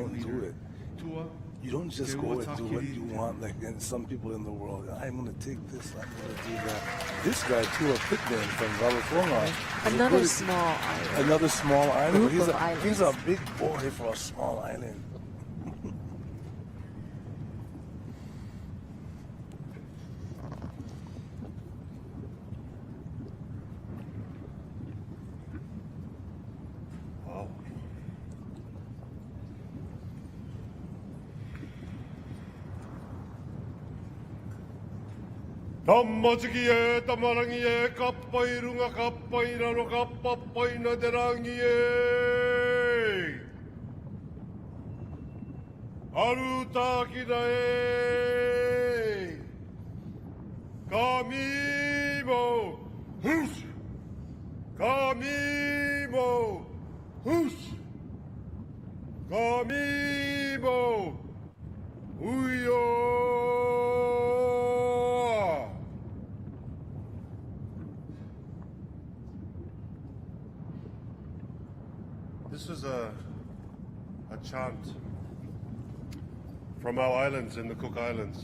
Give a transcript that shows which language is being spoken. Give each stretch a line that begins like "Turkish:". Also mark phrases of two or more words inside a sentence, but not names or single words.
English: don't do leader. it. Tua, You don't just Te go and do what Wataki you Rite. want, like and some people in the world. I'm going to take this, I'm going to do that. This guy, Tua Pittman from Rarotonga, Another small island. another small island. Group He's of he's a islands. big boy for a small island. Wow.
Rarotongan: Tammatiki e tamarangi e kappai runga kappai raro kappai na derangi e Arutaki na e Kamimo Hush Kamimo Hush Kamimo Uyo
English: This is a chant from our islands in the Cook Islands.